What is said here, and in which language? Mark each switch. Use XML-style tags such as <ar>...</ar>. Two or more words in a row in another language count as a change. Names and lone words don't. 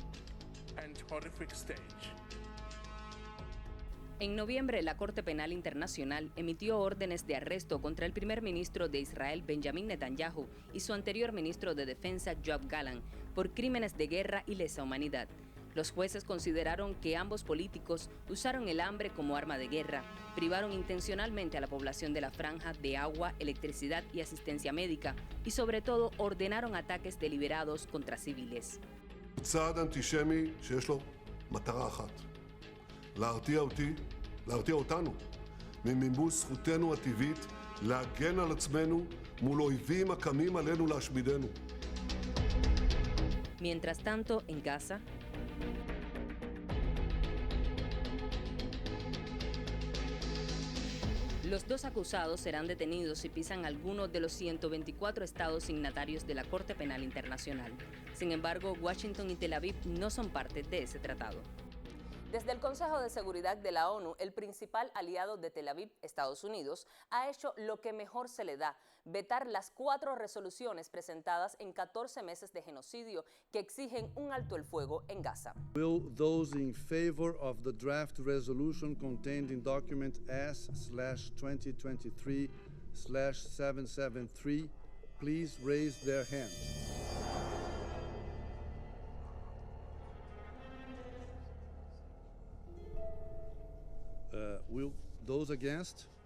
<es>En noviembre, la Corte Penal Internacional emitió órdenes de arresto contra el primer ministro de Israel, Benjamin Netanyahu, y su anterior ministro de Defensa, Yoav Gallant, por crímenes de guerra y lesa humanidad. Los jueces consideraron que ambos políticos usaron el hambre como arma de guerra, privaron intencionalmente a la población de la franja de agua, electricidad y asistencia médica, y sobre todo ordenaron ataques deliberados contra civiles.</es> <he>צעד אנטישמי שיש לו מטרה אחת, להרתיע אותנו ממימוש זכותנו הטבעית להגן על עצמנו מול אויבים הקמים עלינו להשמידנו.</he> <es>Mientras tanto, en Gaza, los 2 acusados serán detenidos si pisan alguno de los 124 estados signatarios de la Corte Penal Internacional. Sin embargo, Washington y Tel Aviv no son parte de ese tratado. Desde el Consejo de Seguridad de la ONU, el principal aliado de Tel Aviv, Estados Unidos, ha hecho lo que mejor se le da, vetar las 4 resoluciones presentadas en 14 meses de genocidio que exigen un alto el fuego en Gaza.</es> <en>Will those in favor of the draft resolution contained in document S/2023/773 please raise their hand? Will those against?</en>